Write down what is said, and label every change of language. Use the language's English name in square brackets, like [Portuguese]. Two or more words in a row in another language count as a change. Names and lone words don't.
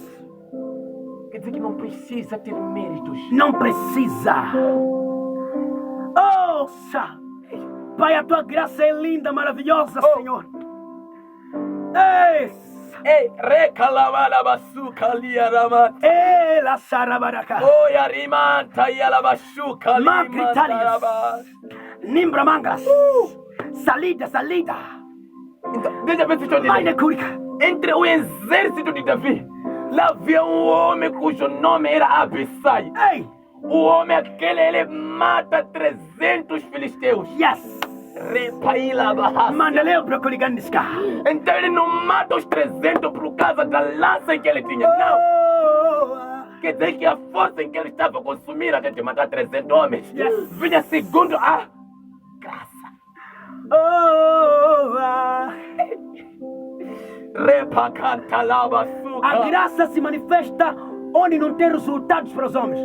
[Portuguese] quer dizer que não precisa ter méritos. Não precisa. Ouça. Pai, a tua graça é linda, maravilhosa, Senhor. Ei, recalabarabaçuca liaramat. Ela sarabaraka. Oi, arimanta e alabaçuca liarabat. Nimbra mangas. Salida. Então, deixa eu ver se estou Maine entendendo. curica. Entre o exército de Davi, lá havia um homem cujo nome era Abissai. Ei. O homem aquele, ele mata 300 filisteus. Yes. Repaila barraça. Mandaleu procurigandiska. Então ele não mata os 300 por causa da lança que ele tinha. Não. Quer dizer que a força em que ele estava a consumir até de matar 300 homens Yes. vinha segundo a graça. A graça se manifesta onde não tem resultados para os homens.